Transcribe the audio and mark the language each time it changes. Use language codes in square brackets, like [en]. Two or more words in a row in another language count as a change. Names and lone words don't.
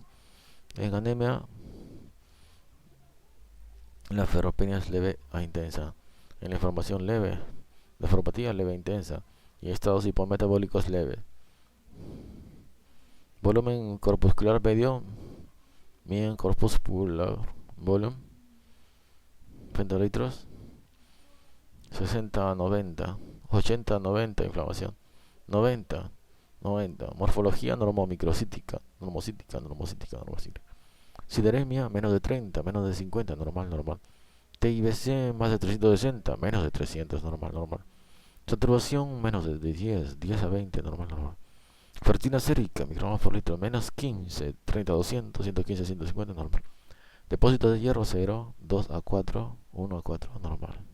[es] En anemia, la ferropenia es leve a intensa. En la inflamación leve, nefropatía leve a intensa. Y estados hipometabólicos leves. Volumen corpuscular medio, [en] mean corpuscular volume, [es] pentalitros, 60 a 90, 80 a 90 inflamación, 90, morfología normomicrocítica, normocítica. Sideremia menos de 30, menos de 50, normal. TIBC más de 360, menos de 300, normal. Saturación menos de 10 a 20, normal. Ferritina sérica, microgramos por litro, menos 15, 30 a 200, 115 a 150, normal. Depósito de hierro 0, 2 a 4, 1 a 4, normal.